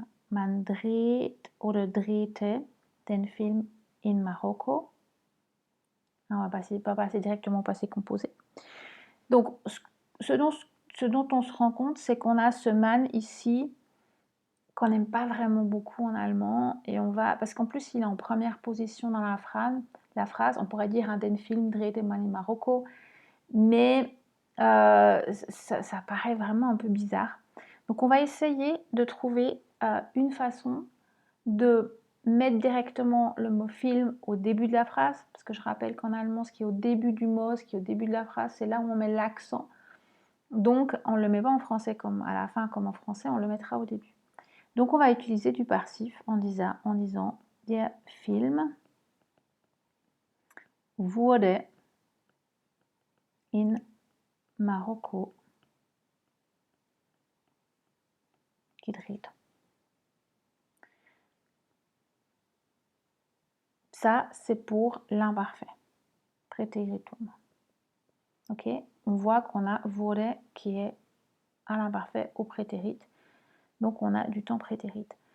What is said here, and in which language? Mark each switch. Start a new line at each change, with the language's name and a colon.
German: Man dreht oder drehte den Film in Marokko.
French: On va pas passer directement au passé composé. Donc, ce dont on se rend compte, c'est qu'on a ce man ici qu'on n'aime pas vraiment beaucoup en allemand. Et on va, parce qu'en plus, il est en première position dans la phrase. On pourrait dire
German: den Film drehte man in Marokko.
French: Mais ça paraît vraiment un peu bizarre. Donc, on va essayer de trouver une façon de mettre directement le mot film au début de la phrase, parce que je rappelle qu'en allemand, ce qui est au début du mot, ce qui est au début de la phrase, c'est là où on met l'accent. Donc, on ne le met pas en français comme à la fin, comme en français, on le mettra au début. Donc, on va utiliser du passif en disant
German: der Film wurde in Marokko gedreht.
French: Ça, c'est pour l'imparfait. Präteritum. Ok, on voit qu'on a wurde qui est à l'imparfait au prétérit. Donc, on a du temps prétérit.